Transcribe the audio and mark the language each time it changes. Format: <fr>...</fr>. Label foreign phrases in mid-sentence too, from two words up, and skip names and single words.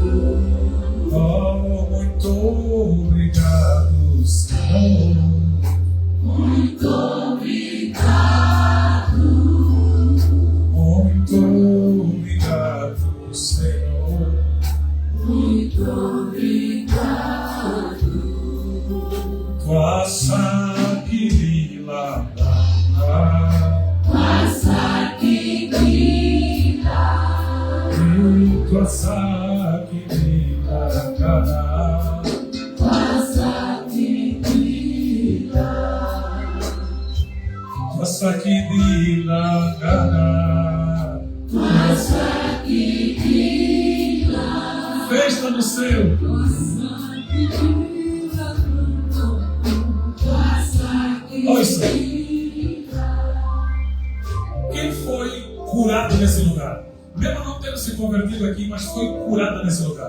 <pt>Oh, muito obrigado, Senhor. Muito obrigado. Muito obrigado, Senhor. Muito obrigado. Tua saquilila, tua saquilila, tua saquilila, tua saquilila, tua saquilila, tua saquilila. Festa no céu. Ouça. Quem foi curado nesse lugar? Mesmo não tendo se convertido aqui, mas foi curado nesse lugar.</pt>